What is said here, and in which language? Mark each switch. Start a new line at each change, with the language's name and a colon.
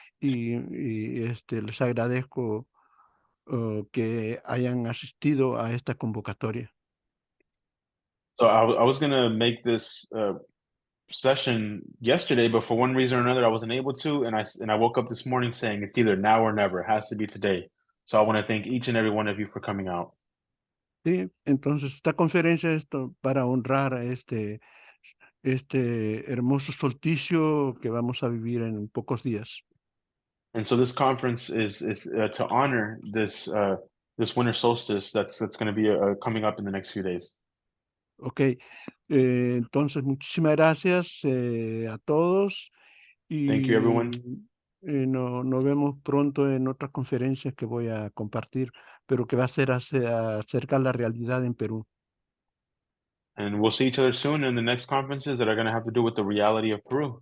Spanish: les agradezco que hayan asistido a esta convocatoria.
English: So I was gonna make this session yesterday, but for one reason or another, I wasn't able to, and I woke up this morning saying it's either now or never. It has to be today. So I want to thank each and every one of you for coming out.
Spanish: Sí, entonces esta conferencia es para honrar a este hermoso solsticio que vamos a vivir en pocos días.
English: And so this conference is to honor this winter solstice that's going to be coming up in the next few days.
Spanish: Ok, entonces muchísimas gracias a todos
English: Thank you, everyone.
Spanish: y nos vemos pronto en otras conferencias que voy a compartir, pero que va a ser acerca de la realidad en Perú.
English: And we'll see each other soon in the next conferences that are going to have to do with the reality of Peru.